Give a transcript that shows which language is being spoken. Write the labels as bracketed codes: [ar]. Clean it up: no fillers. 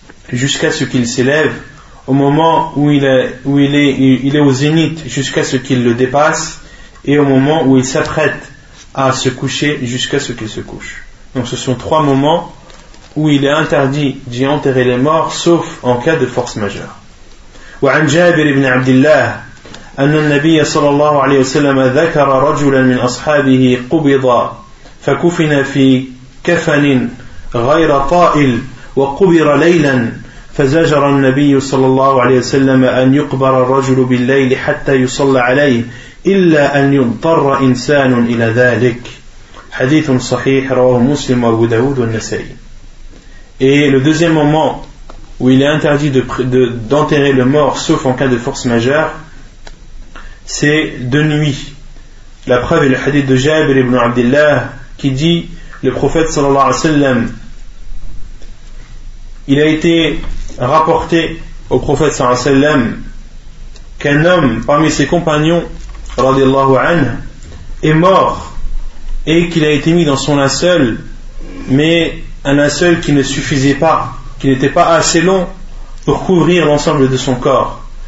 [fr] jusqu'à ce qu'il s'élève, au moment où il est au zénith jusqu'à ce qu'il le dépasse, et au moment où il s'apprête à se coucher jusqu'à ce qu'il se couche. Donc ce sont trois moments où il est interdit d'y enterrer les morts sauf en cas de force majeure. [ar] وعن جابر بن عبد الله أن النبي صلى الله عليه وسلم ذكر رجلا من أصحابه قبض فكفن في كفن غير طائل وقبر ليلا فزجر النبي صلى الله عليه وسلم أن يقبر الرجل بالليل حتى يصلى عليه إلا أن يضطر إنسان إلى ذلك. حديث صحيح رواه مسلم وابو داود والنسائي. [fr] Et le deuxième moment où il est interdit d'enterrer le mort sauf en cas de force majeure, c'est de nuit. La preuve est le hadith de Jabir ibn Abdillah qui dit le prophète [ar] sallallahu alayhi wa sallam, [fr] il a été rapporté au prophète sallallahu alayhi wa sallam qu'un homme parmi ses compagnons [ar] radiallahu anhu [fr] est mort et qu'il a été mis dans son linceul, mais un linceul qui ne suffisait pas, qui n'était pas assez long pour couvrir l'ensemble de son corps.